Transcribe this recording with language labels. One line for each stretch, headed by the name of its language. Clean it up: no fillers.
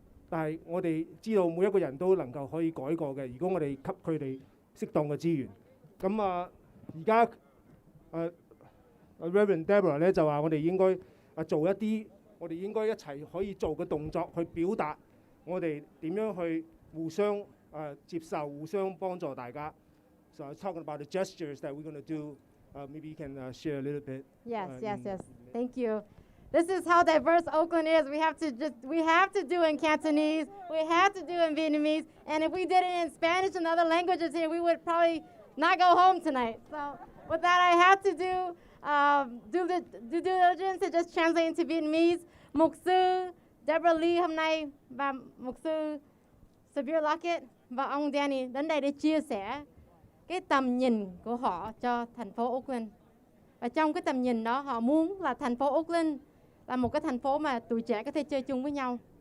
Cantonese: 但係我哋知道每一個人都能夠可以改過嘅，如果我哋給佢哋適當嘅資源。咁而家Reverend Deborah 咧就話我哋應該做一啲我哋應該一齊可以做嘅動作，去表達我哋點樣去互相接受、互相幫助大家。
English: So I was talking about the gestures that we're going to do. Maybe you can share a little bit. Yes. Thank you. This is how diverse Oakland is. We have to do in Cantonese. We have to do in Vietnamese. And if we did it in Spanish and other languages here, we would probably not go home tonight. So with that, I have to do the due diligence and just translate into Vietnamese.
Vietnamese: Mục sư Deborah Lee hôm nay và mục sư Sabir Lockett và ông Danny đến đây để chia sẻ cái tầm nhìn của họ cho thành phố Oakland. Và trong cái tầm nhìn đó, họ muốn là thành phố Oakland là một cái thành phố mà tuổi trẻ có thể chơi chung với nhau.